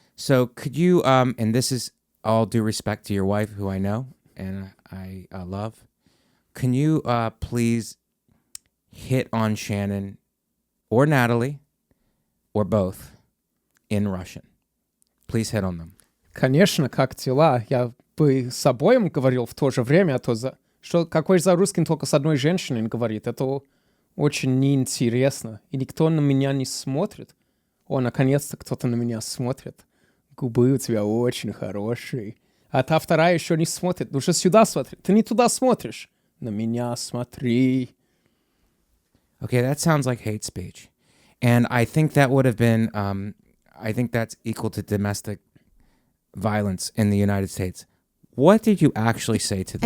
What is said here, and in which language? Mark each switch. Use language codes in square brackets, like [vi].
[en] So could you, and this is all due respect to your wife, who I know and I love, can you please hit on Shannon or Natalie or both in Russian? Please hit on them. [ru] Конечно, как дела? Я бы с обоим говорил в то же время, а то что какой за русский только с одной женщиной говорит, это очень неинтересно. И никто на меня не смотрит. О, наконец-то кто-то на меня смотрит. Губы у тебя очень хорошие. А та вторая еще не смотрит. Ну же сюда смотри. Ты не туда смотришь. На меня смотри. [en] Okay, that sounds like hate speech. And I think that would have been, I think that's equal to domestic violence in the United States. What did you actually say to them?